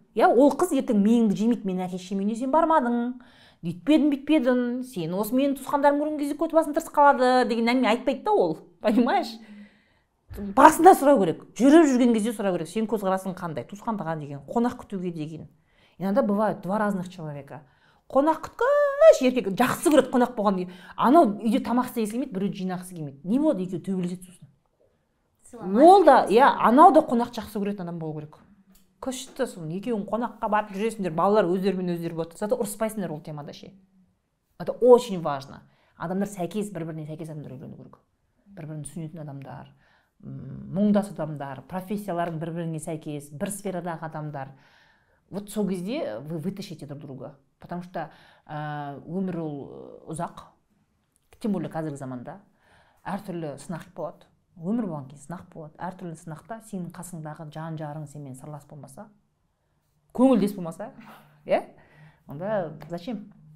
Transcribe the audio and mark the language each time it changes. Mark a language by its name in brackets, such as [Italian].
[Kazakh] Я, ол қыз ертең миыңды жемейді, мен әке шешемейіне сен бармадың, бүйтпедің, сен осы менің туысқандарым көрген кезде көтіп басын тырыс қалады деген әңгіме айтпайды да ол, понимаешь? Басында сұрау керек, жүріп жүрген кезде сұрау керек, сен көзқарасың қандай, туысқандыға деген, қонақ күтуге деген. [Russian] Иногда бывают два разных человека. [Kazakh] Қонақ күткіш, еркек жақсы көреді қонақ болған кезде, анау үйде тамақ істегісі келмейді, біреу жинағысы келмейді. Не болады, екеуі төбелеседі сосын. Ол да, анау да қонақ жақсы көретін адам болу керек. Күшті, соны екеуің қонаққа барып жүресіңдер, балалар өздерімен өздері болады. Зато ұрыспайсыңдар ол темада ше. [Russian] Это очень важно. [Kazakh] Адамдар сәйкес, бір-біріне сәйкес адамдар үйлену керек. Бір-бірін түсінетін адамдар, мұңдас адамдар, профессияларың бір-біріне сәйкес, бір сферадағы адамдар. [Russian] Вот [Kazakh] сол кезде [Russian] вы вытащите друг друга. [Kazakh] Потому что өмір ол ұзақ, [Russian] тем более [Kazakh] қазіргі заманда әртүрлі сынақ болады. Өмір болған кезде сынақ болады. Әртүрлі сынақта сенің қасыңдағы жан-жарың сенімен сырлас болмаса, көңілдес болмаса, онда зачем?